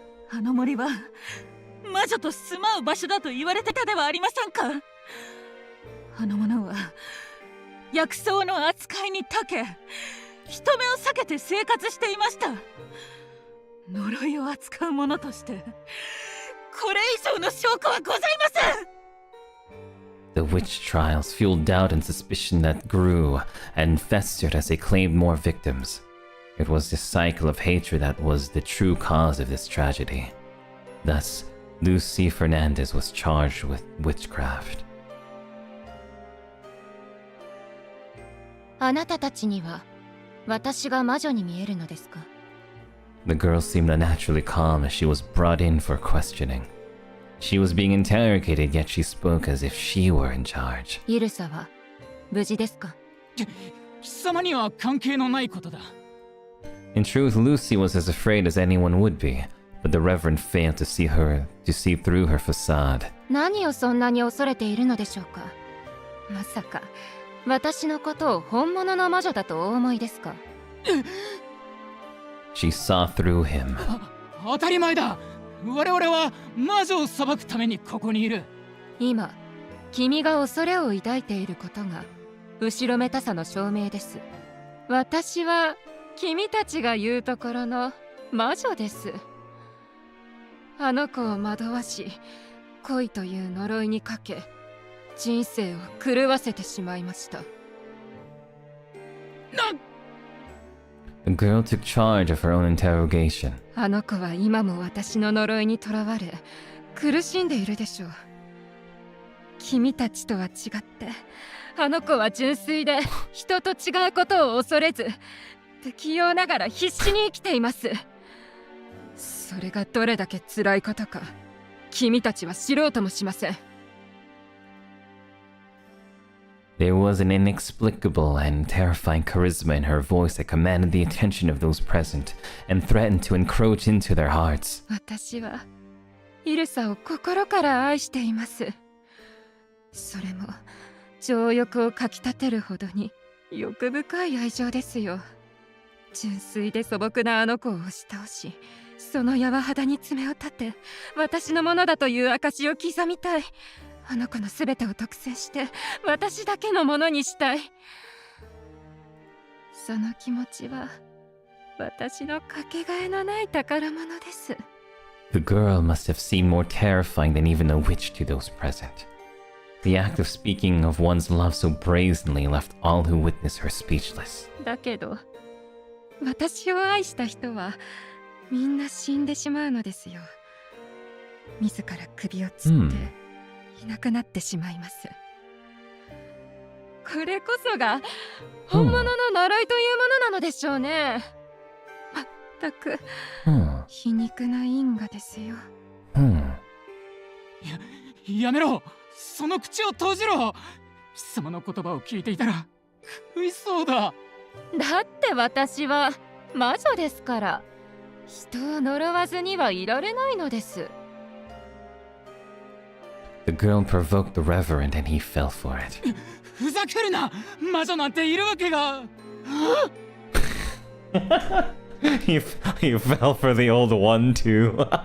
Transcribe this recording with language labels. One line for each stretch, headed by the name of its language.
Japanese: あの森は魔女と住まう場所だと言われてたではありませんか。あの者は薬草の扱いに長け、人目を避けて生活していました。呪いを扱う者としてこれ以上の証拠はございません。
English: The witch trials fueled doubt and suspicion that grew and festered as they claimed more victims. It was this cycle of hatred that was the true cause of this tragedy. Thus, Lucy Fernandez was charged with witchcraft.
Japanese: あなたたちには私が魔女に見えるのですか？
English: The girl seemed unnaturally calm as she was brought in for questioning. She was being interrogated, yet she spoke as if she were in charge.
Japanese: イルサは無事ですか？貴様には関係のないことだ。
English: In truth, Lucy was as afraid as anyone would be, but the Reverend failed to see through her facade.
Japanese: 何をそんなに恐れているのでしょうか？まさか私のことを本物の魔女だとお思いですか？
English: She saw through him.
Japanese: 当たり前だ。我々は魔女を裁くためにここにいる。今、君が恐れを抱いていることが後ろめたさの証明です。私は君たちが言うところの魔女です。あの子を惑わし、恋という呪いにかけ、人生を狂わせてしまいました。
English: The girl took charge of her own interrogation.
Japanese: あの子は今も私の呪いにとらわれ、苦しんでいるでしょう。君たちとは違って、あの子は純粋で人と違うことを恐れず、不器用ながら必死に生きています。それがどれだけ辛いことか、君たちは知ろうともしません。
English: There was an inexplicable and terrifying charisma in her voice that commanded the attention of those present and threatened to encroach into their hearts.
Japanese: 私はイルサを心から愛しています。それも情欲をかきたてるほどに欲深い愛情ですよ。純粋で素朴なあの子を押し倒し、その柔肌に爪を立て、私のものだという証を刻みたい。あの子のすべてを独占して私だけのものにしたい。その気持ちは私のかけがえのない宝物です。
English: The girl must have seemed more terrifying than even a witch to those present. The act of speaking of one's love so brazenly left all who witnessed her speechless.
Japanese: だけど私を愛した人はみんな死んでしまうのですよ。自ら首を吊っていなくなってしまいます。これこそが本物の呪いというものなのでしょうね。まったく皮肉な因果ですよ。やめろ、その口を閉じろ。貴様の言葉を聞いていたら食いそうだ。だって私は魔女ですから、人を呪わずにはいられないのです。
English: The girl provoked the reverend and he fell for it.
Japanese: ふざけるな、魔女なんているわけが。
English: he fell for the old one too.